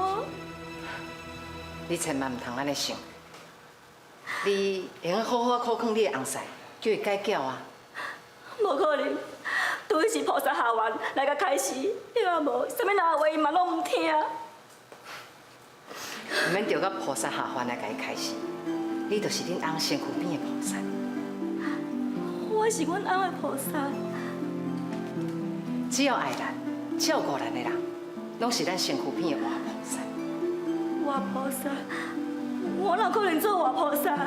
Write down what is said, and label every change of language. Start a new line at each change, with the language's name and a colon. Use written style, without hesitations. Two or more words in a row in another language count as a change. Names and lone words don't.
Min Nan Chinese: 你千万唔通安尼想，你会用好好考劝你的翁婿，叫伊改嫁啊。无可能，除非是菩萨下凡来甲开示，要无，啥物人话伊嘛拢毋听。唔免着到菩萨下凡来甲伊开示，你就是恁翁身躯边的菩萨。我是阮翁的菩萨。只要爱咱、照顾咱的人，拢是咱身躯边的活菩萨。活菩萨，我哪可能做活菩萨？